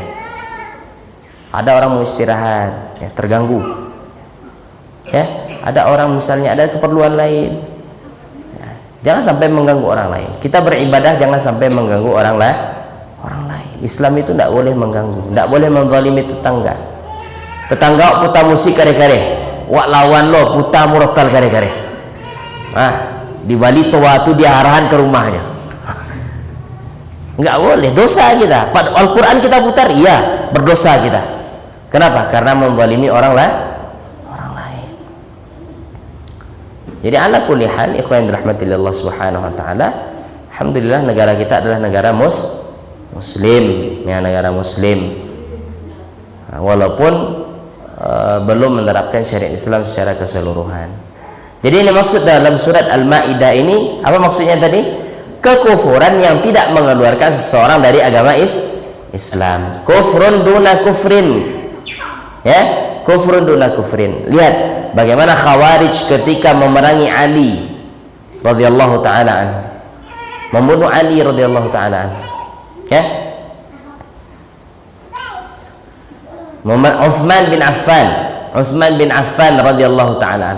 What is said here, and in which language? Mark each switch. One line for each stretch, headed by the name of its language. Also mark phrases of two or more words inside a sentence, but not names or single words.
Indonesian: Ada orang mau istirahat, ya, terganggu, ya. Ada orang misalnya ada keperluan lain, ya. Jangan sampai mengganggu orang lain. Kita beribadah jangan sampai mengganggu orang lain. Islam itu tidak boleh mengganggu, tidak boleh menzalimi tetangga. Tetangga putar musik kare-kare,
Minangkabau: wak lawan lo putar murotal kare-kare.
Indonesian: Di Bali tua itu dia arahan ke rumahnya. Enggak boleh, dosa kita. Pada Al-Quran kita putar, iya, berdosa kita. Kenapa? Karena menzalimi orang lain. Jadi
Arabic: على كل حال,
Indonesian: ikhwan dirahmati Allah
Arabic: سبحانه وتعالى,
Indonesian: alhamdulillah negara kita adalah negara muslim, ya, negara muslim. Walaupun belum menerapkan syariat Islam secara keseluruhan. Jadi ini maksud dalam surat Al-Maidah ini, apa maksudnya tadi? Kekufuran yang tidak mengeluarkan seseorang dari agama Islam.
Arabic: كفر دون كفر, ya, كفر دون كفر.
Indonesian: Lihat bagaimana Khawarij ketika memerangi Ali
Arabic: رضي الله تعالى عنه,
Indonesian: membunuh Ali
Arabic: رضي الله تعالى عنه,
Indonesian: ya. Utsman bin Affan
Arabic: رضي الله تعالى عنه.